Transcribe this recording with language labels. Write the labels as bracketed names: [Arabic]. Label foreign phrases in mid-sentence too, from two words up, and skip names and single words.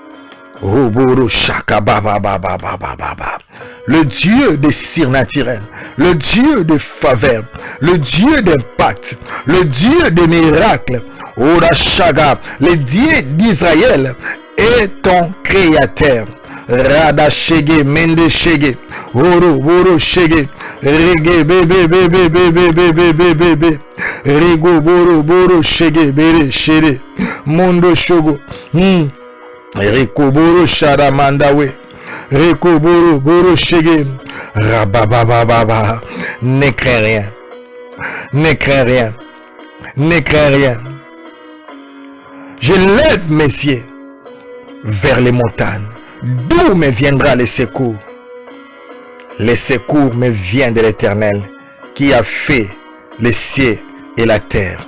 [French] Le Dieu des surnaturels, le Dieu de faveur, le Dieu d'impact, le Dieu des miracles, le Dieu d'Israël est ton créateur. Rada shege mende shege, woro shege, rege bebe bebe bebe bebe bebe, rego boro shege bere shere, mondo shogo. Rekoboro sharamandawe. Rekoboro boro shege. Rababababa. Ne crains rien. Ne crains rien. Ne crains rien. Je lève mes yeux vers les montagnes. D'où me viendra le secours? Le secours me vient de l'Éternel qui a fait les cieux et la terre.